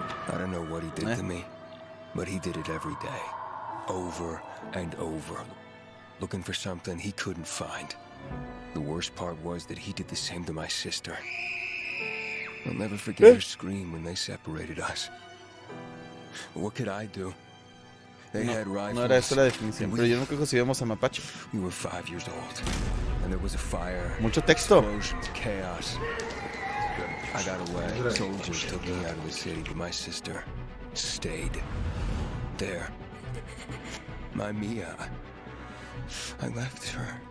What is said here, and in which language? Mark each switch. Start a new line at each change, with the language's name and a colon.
English: I don't know what he did to me, but he did it every day. Over and over. Looking for something he couldn't find. The worst part was that he did the same to my sister. I'll never forget her scream when they separated us. What could I do? They had rifles.
Spanish: No era esa la definición, pero yo nunca conseguimos a mapache.
English: We were 5 years old, and there was a fire.
Spanish: Mucho texto.
English: Explosions, chaos. I got away. Soldiers took me out of the city, but my sister stayed there. My Mia. I left her.